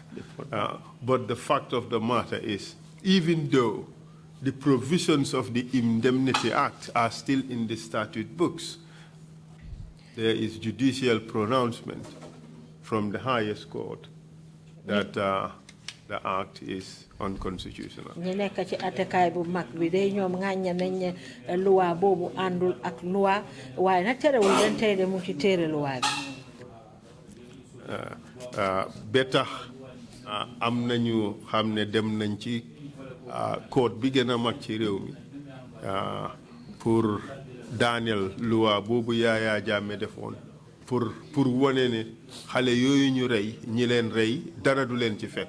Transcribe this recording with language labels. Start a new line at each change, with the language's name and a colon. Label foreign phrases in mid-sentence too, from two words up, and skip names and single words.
English: But the fact of the matter is, even though the provisions of the Indemnity Act are still in the statute books, there is judicial pronouncement from the highest court that the act is unconstitutional.
Wolof: ñi nekk ci attekaay bu mag bi day ñoom ŋàññe nañ ne luwaa boobu àndul ak luwaa waaye nag terewul den tey de mu ci téere luwaa bi. Ba tax am nañu xam ne dem nañ ci court bi gën a mag ci réew mi pour daaneel luwaa boobu Yaya Jammeh defoon pour wane ne xale yooyu ñu rey ñi leen rey dara du leen ci fekk.